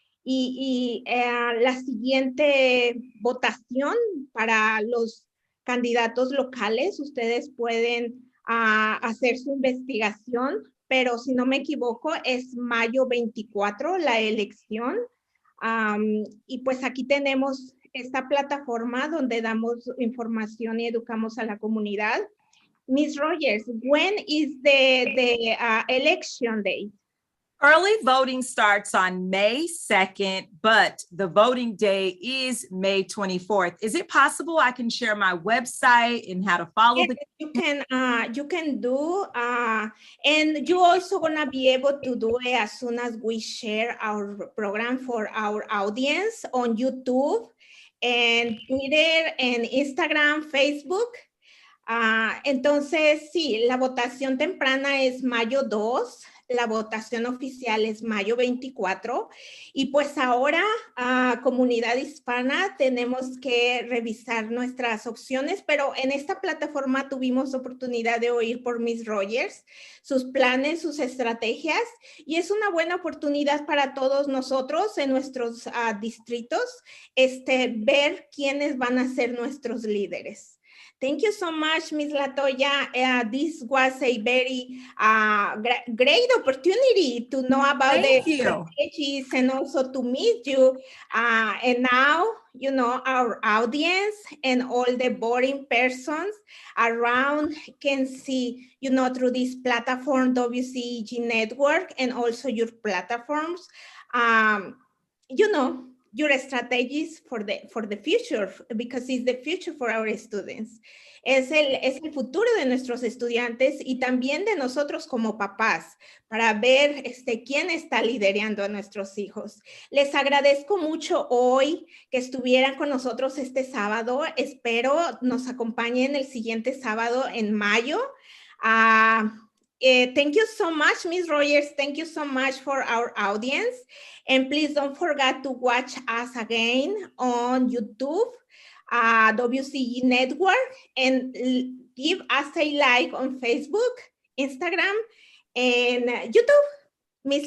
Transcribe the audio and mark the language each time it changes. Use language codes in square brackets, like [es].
[es] Y la siguiente votación para los candidatos locales, ustedes pueden hacer su investigación, pero si no me equivoco es mayo 24 la elección. Y pues aquí tenemos esta plataforma donde damos información y educamos a la comunidad. [en] Miss Rogers, when is the election date? Early voting starts on May 2nd, but the voting day is May 24th. Is it possible I can share my website and how to follow the? You can do, and you also gonna be able to do it as soon as we share our program for our audience on YouTube and Twitter and Instagram, Facebook. [es] Entonces, sí, la votación temprana es mayo 2. la votación oficial es mayo 24 y pues ahora, comunidad hispana, tenemos que revisar nuestras opciones, pero en esta plataforma tuvimos oportunidad de oír por Miss Rogers sus planes, sus estrategias, y es una buena oportunidad para todos nosotros en nuestros distritos, ver quiénes van a ser nuestros líderes. [en] Thank you so much, Ms. LaToya. This was a very great opportunity to know about the strategies and also to meet you. And now, you know, our audience and all the boarding persons around can see, you know, through this platform, WCEG Network, and also your platforms, you know, your strategies for the future, because it's the future for our students. [es] Es el futuro de nuestros estudiantes y también de nosotros como papás, para ver quién está liderando a nuestros hijos. Les agradezco mucho hoy que estuvieran con nosotros este sábado. Espero nos acompañen el siguiente sábado en mayo. [en] Thank you so much, Ms. Rogers. Thank you so much for our audience. And please don't forget to watch us again on YouTube, WCEG Network, and give us a like on Facebook, Instagram, and YouTube. Ms.